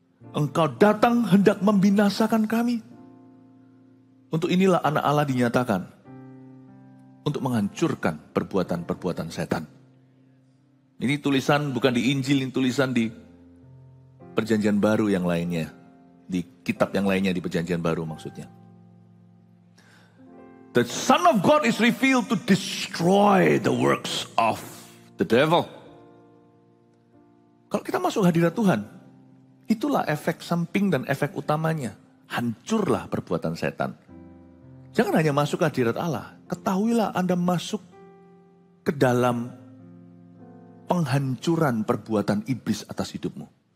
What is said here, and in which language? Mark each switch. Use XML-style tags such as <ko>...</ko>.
<id>Engkau datang hendak membinasakan kami. Untuk inilah anak Allah dinyatakan. Untuk menghancurkan perbuatan-perbuatan setan. Ini tulisan bukan di Injil, ini tulisan di Perjanjian Baru yang lainnya. Di kitab yang lainnya di Perjanjian Baru maksudnya.</id> <en>The Son of God is revealed to destroy the works of the devil.</en> <id>Kalau kita masuk hadirat Tuhan, itulah efek samping dan efek utamanya. Hancurlah perbuatan setan. Jangan hanya masuk ke hadirat Allah. Ketahuilah Anda masuk ke dalam penghancuran perbuatan iblis atas hidupmu.</id>